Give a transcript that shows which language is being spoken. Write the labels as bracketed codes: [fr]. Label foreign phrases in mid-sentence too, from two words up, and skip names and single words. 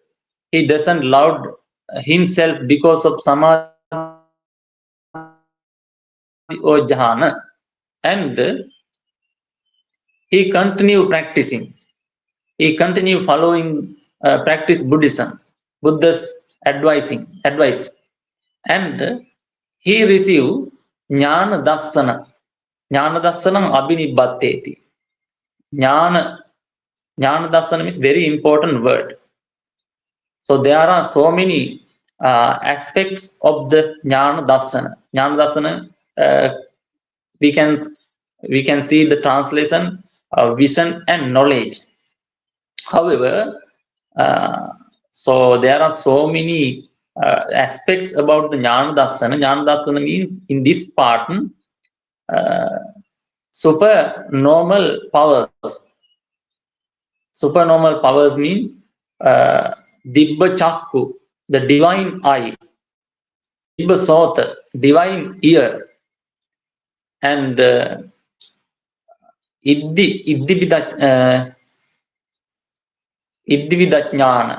[en] He doesn't love himself because of samadhi or jhana, and he continue practicing. He continue following practice Buddhism, Buddha's advice, and he receive [pi] jnana dassana. Jnana dassanam abhinibbatteti. [en] Jnana dassana is very important word. So there are so many aspects of the [pi] jnana dassana. Jnana dassana, [en] we can see the translation vision and knowledge. However, so there are so many aspects about the [pi] jnana dassana. Jnana dassana [en] means in this part supernormal powers. Supernormal powers means [pi] dibba chakku, [en] the divine eye, [pi] dibba sota, [en] divine ear, and iddhividajnana.